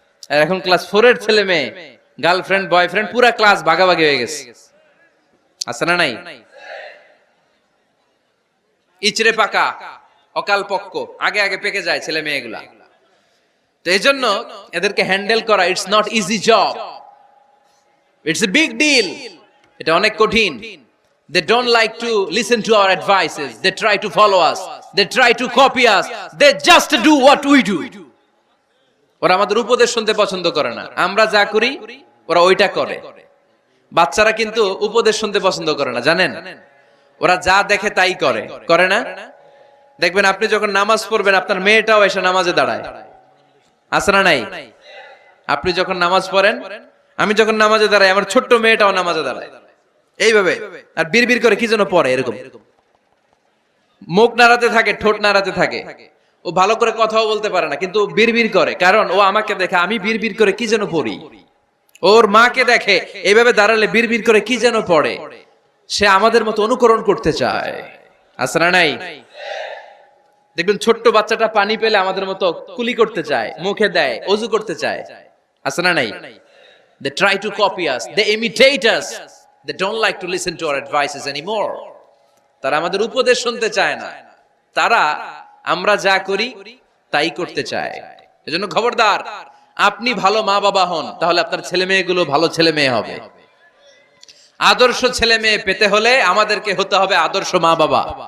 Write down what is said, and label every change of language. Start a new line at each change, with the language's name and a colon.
Bangla: আর এখন ক্লাস 4 এর ছেলে মেয়ে গার্লফ্রেন্ড বয়ফ্রেন্ড পুরা ক্লাস ভাগাভাগি হয়ে গেছে, আছে না নাই? ইচড়ে পাকা, অকাল পক্ক, আগে আগে পেকে যায় ছেলে মেয়েগুলা। তো এই জন্য এদেরকে হ্যান্ডেল করা
English: It's not easy job, it's a big deal.
Bangla: এটা অনেক কঠিন।
English: They don't like to listen to our advices. They try to follow us. They try to copy us. They just do what we do.
Bangla: ওরা আমাদের উপদেশ শুনতে পছন্দ করে না। আমরা যা করি ওরা ওইটা করে। বাচ্চারা কিন্তু উপদেশ শুনতে পছন্দ করে না, জানেন? ওরা যা দেখে তাই করে, করে না? দেখবেন আপনি যখন নামাজ পড়বেন আপনার মেয়েটাও এসে নামাজে দাঁড়ায়, আছে না নাই? আপনি যখন নামাজ পড়েন, আমি যখন নামাজে দাঁড়াই, আমার ছোট্ট মেয়েটাও নামাজে দাঁড়ায় এইভাবে, আর বিড়বিড় করে কি যেন পড়ে, এরকম মুখ নাড়াতে থাকে, ঠোঁট নাড়াতে থাকে। ও ভালো করে কথাও বলতে পারে না, কিন্তু বিড়বিড় করে, কারণ ও আমাকে দেখে আমি বিড়বিড় করে কি যেন পড়ি। ওর মাকে দেখে এইভাবে দাঁড়ালে বিড়বিড় করে কি যেন পড়ে। সে আমাদের মতো অনুকরণ করতে চায়, আছে না নাই? দেখবেন ছোট্ট বাচ্চাটা পানি পেলে আমাদের মতো কুলি করতে চায়, মুখে দেয়, ওযু করতে চায়, আছে না নাই?
English: They try to copy us, they imitate us, they don't like to listen to our advices anymore.
Bangla: তারা আমাদের উপদেশ শুনতে চায় না, তারা আমরা যা করি তাই করতে চায়। এজন্য খবরদার, আপনি ভালো মা বাবা হন, তাহলে আপনার ছেলে মেয়েগুলো ভালো ছেলে মেয়ে হবে। আদর্শ ছেলে মেয়ে পেতে হলে আমাদেরকে হতে হবে আদর্শ মা বাবা।